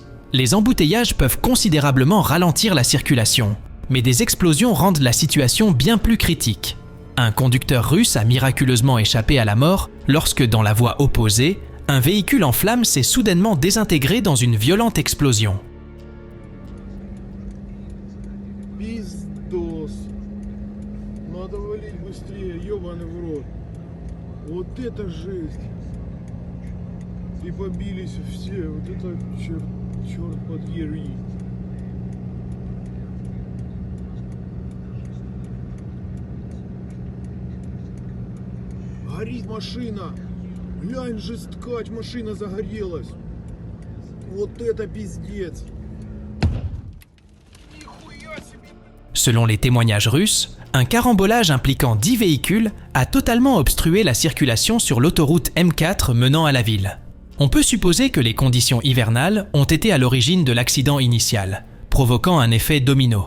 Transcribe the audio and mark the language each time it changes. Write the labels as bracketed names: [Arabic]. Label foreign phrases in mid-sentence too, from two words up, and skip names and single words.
[French] Les embouteillages peuvent considérablement ralentir la circulation, mais des explosions rendent la situation bien plus critique. Un conducteur russe a miraculeusement échappé à la mort lorsque, dans la voie opposée, un véhicule en flammes s'est soudainement désintégré dans une violente explosion. [Russian] Пиздос. Надо валить быстрее, ёбаный в рот. Вот это жесть. И побились все. Вот это черт подери. Горит машина. Глянь же, скать, машина загорелась. Вот это пиздец. [French] Selon les témoignages russes, un carambolage impliquant 10 véhicules a totalement obstrué la circulation sur l'autoroute M4 menant à la ville. On peut supposer que les conditions hivernales ont été à l'origine de l'accident initial, provoquant un effet domino.